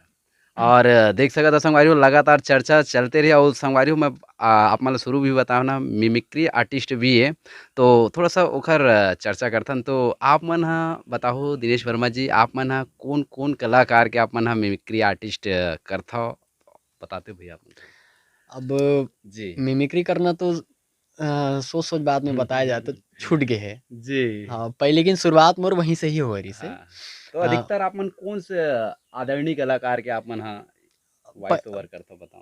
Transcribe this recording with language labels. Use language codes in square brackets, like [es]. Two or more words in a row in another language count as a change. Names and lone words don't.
[hne] और देख सकत हव संगवारी हो लगातार चर्चा चलते रही और संगवारी हो मैं आप मन ल शुरू भी बताओ ना [en] mimicry artist [hne] भी है, तो थोड़ा-सा ओखर चर्चा करथन। तो आप मन ह बताहु दिनेश वर्मा जी, आप मन ह कोन-कोन कलाकार के आप मन ह [en] mimicry artist [hne] करत हव? बताते भैया आप मन थोड़ा? अब जी। मिमिक्री करना तो सोच-सोच बाद में बताया जाए तो छूट गए है। जी। हाँ, पहले लेकिन शुरुआत मोर वहीं से ही हो रही से। हाँ, तो अ, अधिकतर आप मन कोन से आदरणीय कलाकार के आप मन ह प [en] voice over [hne] करथव बताओ?